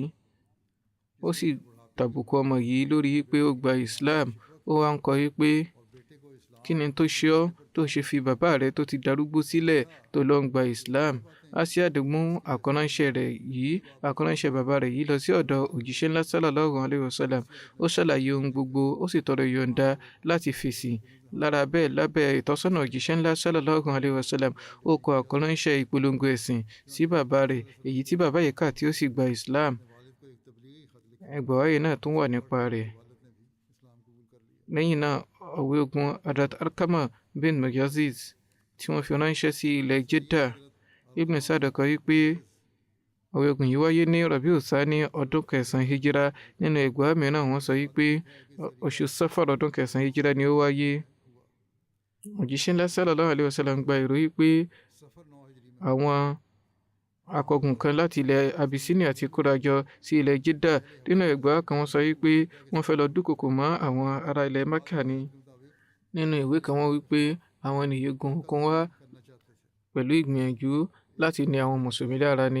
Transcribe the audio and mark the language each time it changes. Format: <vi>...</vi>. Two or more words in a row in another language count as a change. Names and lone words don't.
<yo>Ó sì tàbùkù ọmọ yìí lórí pé ó gba Islam. Ó wá ń kọ wípé kí ni tó ṣe ọ́ tó ṣe fi bàbá rẹ̀ tó ti darúgbó sílẹ̀ tó lọ ń gba Islam. Asyad mú àkọránṣẹ́ bàbá rẹ̀ yìí lọ sí ọ̀dọ̀ òjíṣẹ́ ńlá</yo> <ar>صلى الله عليه وسلم.</ar> <yo>Ó ṣàlàyé ohun gbogbo, ó sì tọrọ yọ̀ǹda láti fèsì. Lára bẹ́ẹ̀ lábẹ́ ìtọ́sọ́nà òjíṣẹ́ ńlá</yo> <ar>صلى الله عليه وسلم,</ar> <yo>ó kọ àkọránṣẹ́ ìpolongo ẹ̀sìn sí bàbá rẹ̀, èyí tí bàbá yìí kà tí ó sì gba Islam. Ẹgbàá wáyé náà tún wà nípa rẹ̀. Lẹ́yìn náà, ọ̀wẹ́ ogun Adat Arkama bin Mujaziz tí wọ́n fi ránṣẹ́ sí ilẹ̀ Jeddah. Ibn Sa'd kọ wípé ọ̀wẹ́ ogun yìí wáyé ní Rabiul Thani ọdún kẹsàn-án hijira. Nínú ẹgbàá mìíràn wọ́n sọ wípé oṣù Safar ọdún kẹsàn-án hijira ni ó wáyé. Òjíṣẹ́ ńlá</yo> <ar>صلى الله عليه وسلم</ar> <yo>gba ìró wípé àwọn akọgun kan láti ilẹ̀ Abyssinia ti kórajọ sí ilẹ̀ Jeddah. Nínú ẹgbàá kan wọ́n sọ wípé wọ́n fẹ́ lọ dúnkòokò mọ́ àwọn ará ilẹ̀ Mẹ́kà ni. nínú ìwé kan wọ́n wí pé àwọn ènìyàn gun òkun wá pẹ̀lú ìgbìyànjú láti ní àwọn mùsùlùmí lára ni.</yo>